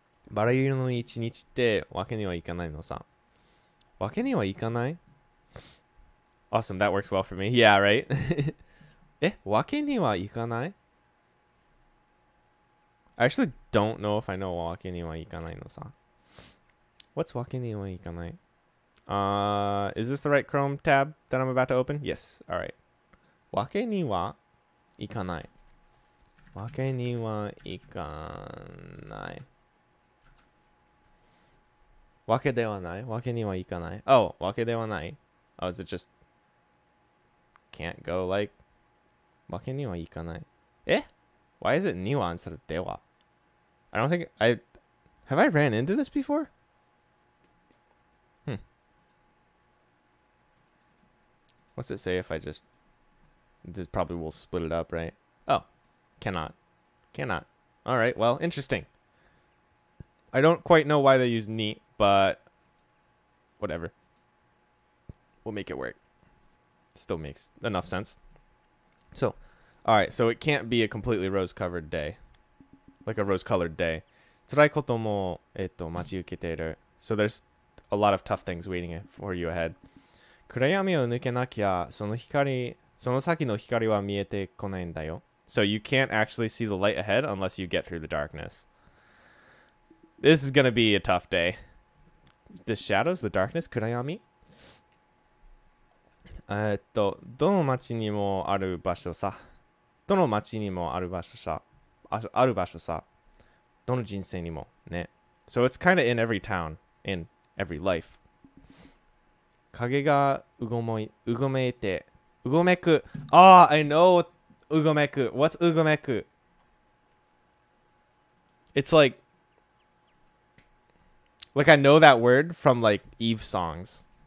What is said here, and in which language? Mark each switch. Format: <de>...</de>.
<ja>バラ色の一日ってわけにはいかないのさ。わけにはいかない</ja> <en>Awesome, that works well for me. Yeah, right?</en> <ja>わけにはいかない</ja> <en>I actually don't know if I know</en> <ja>わけにはいかないのさ。</ja> <en>What's</en> <ja>わけにはいかない</ja> <en>Is this the right Chrome tab that I'm about to open? Yes. Alright.</en> <ja>わけにはいかない。わけにはいかない。わけではない。わけにはいかない。Oh, わけではない。</ja> <en>Oh, is it just can't go like</en> <ja>わけにはいかない。</ja> <en>Why is it には instead of では? I don't think have I ran into this before? What's it say if I just this probably will split it up, right? Oh, cannot. Cannot. All right, well, interesting. I don't quite know why they use ni, but whatever. We'll make it work. Still makes enough sense. So, all right, so it can't be a completely rose-covered day. Like a rose-colored day.</en> <ja>辛いことも、待ち受けている.</ja> <en>So there's a lot of tough things waiting for you ahead.</en> <ja>暗闇を抜けなきゃ、その先の光は見えてこないんだよ.</ja> <en>So you can't actually see the light ahead unless you get through the darkness. This is gonna be a tough day. The shadows, the darkness, 暗闇?</en> <ja>どの街にもある場所さ。どの街にもある場所さ。ある場所さ。どの人生にもね。</ja> <en>So it's kind of in every town, in every life.</en> <ja>影がうごめいて。うごめく。</ja> <en>Ah, I know うごめく. What's うごめく? It's like I know that word from like Eve songs.</en>